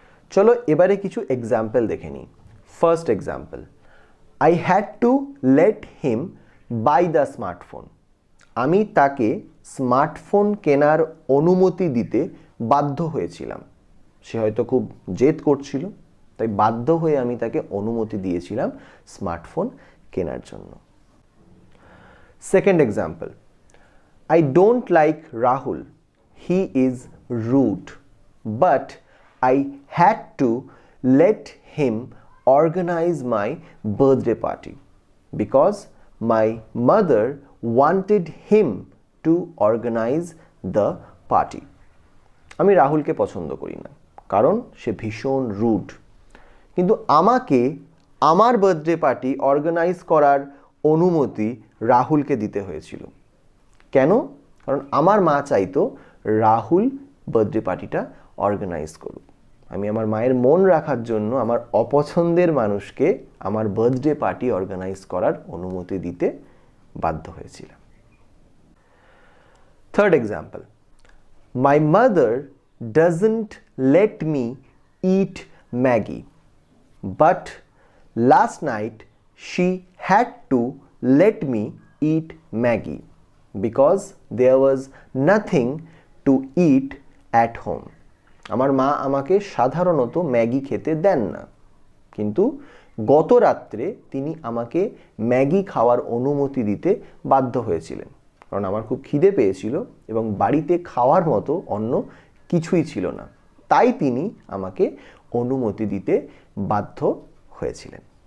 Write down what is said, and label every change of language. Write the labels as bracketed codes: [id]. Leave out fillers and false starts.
[bn] চলো এবারে কিছু এক্সাম্পল দেখে নিই। [en] First example, I had to let him buy the smartphone. [bn] আমি তাকে স্মার্টফোন কেনার অনুমতি দিতে বাধ্য হয়েছিলাম। সে হয়তো খুব জেদ করছিল, তাই বাধ্য হয়ে আমি তাকে অনুমতি দিয়েছিলাম স্মার্টফোন কেনার জন্য। [en] Second example, I don't like Rahul. He is rude. But I had to let him organize my birthday party because my mother wanted him to organize the party. [bn] আমি রাহুলকে পছন্দ করি না কারণ সে ভীষণ রুড, কিন্তু আমাকে আমার বার্থডে পার্টি অর্গানাইজ করার অনুমতি রাহুলকে দিতে হয়েছিল। কেন? কারণ আমার মা চাইতো রাহুল বার্থডে পার্টিটা অর্গানাইজ করুক। আমি আমার মায়ের মন রাখার জন্য আমার অপছন্দের মানুষকে আমার বার্থডে পার্টি অর্গানাইজ করার অনুমতি দিতে বাধ্য হয়েছিলাম। [en] Third example, my mother doesn't let me eat Maggie, but last night she had to let me eat Maggie because there was nothing to eat at home. [bn] আমার মা আমাকে সাধারণত ম্যাগি খেতে দেন না, কিন্তু গত রাত্রে তিনি আমাকে ম্যাগি খাওয়ার অনুমতি দিতে বাধ্য হয়েছিলেন, কারণ আমার খুব খিদে পেয়েছিল এবং বাড়িতে খাওয়ার মতো অন্য কিছুই ছিল না, তাই তিনি আমাকে অনুমতি দিতে বাধ্য হয়েছিলেন।